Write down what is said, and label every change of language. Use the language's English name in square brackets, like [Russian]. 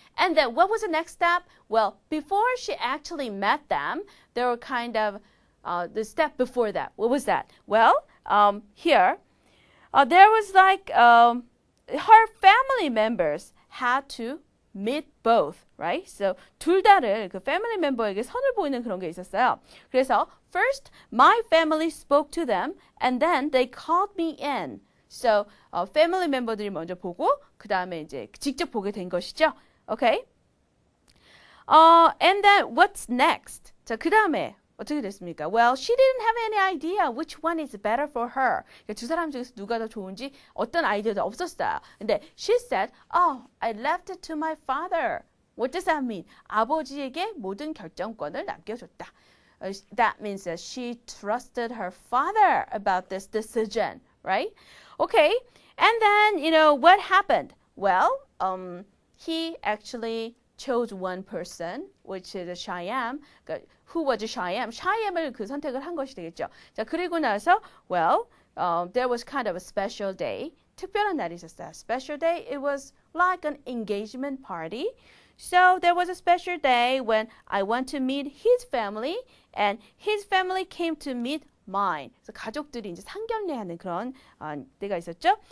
[English] And then what was the next step? Well, before she actually met them, there were kind of the step before that. What was that? Well, here, there was like her family members had to meet both, right? [Korean] So 둘 다를 그 family member에게 선을 보이는 그런 게 있었어요. [English] 그래서 first my family spoke to them and then they called me in. [Korean] So family member들이 먼저 보고 그 다음에 이제 직접 보게 된 것이죠. [English] Okay? And then what's next? [Korean] 자, 그 다음에 어떻게 됐습니까? [English] Well, she didn't have any idea which one is better for her. [Korean] 두 사람 중에서 누가 더 좋은지 어떤 아이디어도 없었어요. [English] 근데 she said, oh, I left it to my father. What does that mean? [Korean] 아버지에게 모든 결정권을 남겨줬다. [English] That means that she trusted her father about this decision, right? Okay, and then, what happened? Well, he actually chose one person, which is Shyam. Who was Shyam? [Korean] Shyam을 그 선택을 한 것이 되겠죠. 자, 그리고 나서, [English] well, there was kind of a special day. [Korean] 특별한 날이 있었어요. [English] Special day, it was like an engagement party. So there was a special day when I went to meet his family, and his family came to meet mine. [Korean] 그래서 가족들이 이제 상견례하는 그런 때가 있었죠.